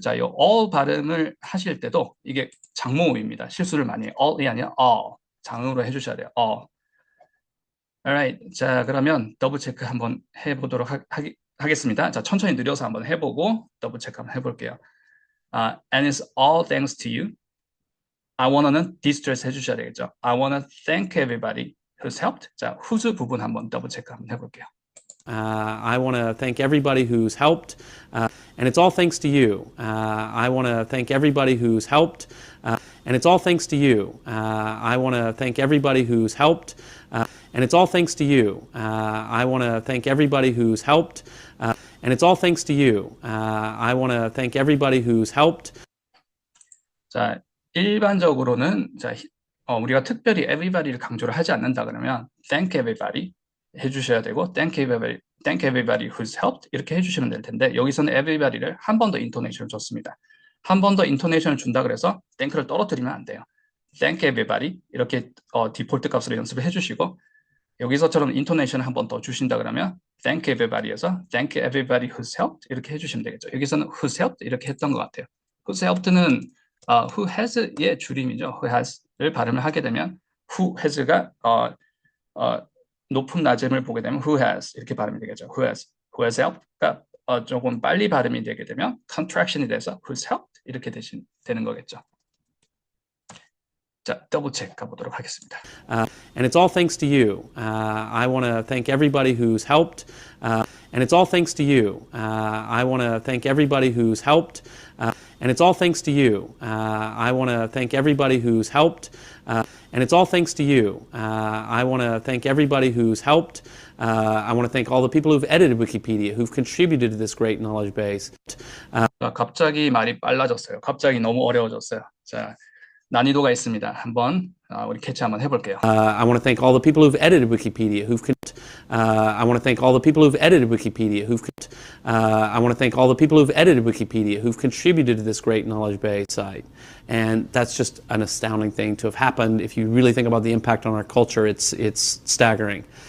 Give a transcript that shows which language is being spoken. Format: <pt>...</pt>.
<ko>자, 이 all 발음을 하실 때도 이게 장모음입니다. 실수를 많이 해요. all이 아니라 all. 장으로 해주셔야 돼요. all. Alright. 자, 그러면 더블 체크 한번 해보도록 하겠습니다. 자, 천천히 느려서 한번 해보고 더블 체크 한번 해볼게요.</ko> <en>And it's all thanks to you.</en> <ko>I wanna는 distress 해주셔야 되겠죠.</ko> <en>I wanna thank everybody who's helped.</en> <ko>자, whose 부분 한번 더블 체크 한번 해볼게요.</ko> <en>I want to thank everybody who's helped, and it's all thanks to you. I want to thank everybody who's helped, and it's all thanks to you. I want to thank everybody who's helped, and it's all thanks to you. I want to thank everybody who's helped, and it's all thanks to you. I want to thank everybody who's helped.</en> <ko>자, 일반적으로는 자, 우리가 특별히 everybody를 강조를 하지 않는다 그러면 thank everybody 해주셔야 되고</ko> <en>thank everybody who's helped</en> <ko>이렇게 해주시면 될 텐데 여기서는 everybody를 한 번 더 인토네이션을 줬습니다. 한 번 더 인토네이션을 준다 그래서 thank를 떨어뜨리면 안 돼요. thank everybody 이렇게 디폴트 값으로 연습을 해주시고 여기서처럼 인토네이션을 한 번 더 주신다 그러면 thank everybody에서</ko> <en>thank everybody who's helped</en> <ko>이렇게 해주시면 되겠죠. 여기서는</ko> <en>who's helped</en> <ko>이렇게 했던 것 같아요. who's helped는 who has의 줄임이죠. who has를 발음을 하게 되면 who has가 높음 낮음을 보게 되면 who has 이렇게 발음이 되겠죠. who has helped가 조금 빨리 발음이 되게 되면 contraction이 돼서</ko> <en>who's helped</en> <ko>이렇게 되는 거겠죠. 자, 더블 체크 가보도록 하겠습니다.</ko> <en>And it's all thanks to you. I want to thank everybody who's helped, and it's all thanks to you. I want to thank everybody who's helped, and it's all thanks to you. I want to thank everybody who's helped, and it's all thanks to you. I want to thank everybody who's helped. I want to thank all the people who've edited Wikipedia, who've contributed to this great knowledge base.</en> <ko>갑자기 말이 빨라졌어요. 갑자기 너무 어려워졌어요. 자, 난이도가 있습니다. 한번 우리 캐치 한번 해볼게요.</ko> <en>I want to thank all the people who've edited Wikipedia, I want to thank all the people who've edited Wikipedia, I want to thank all the people who've edited Wikipedia, who've contributed to this great knowledge base site. And that's just an astounding thing to have happened. If you really think about the impact on our culture, it's staggering.</en>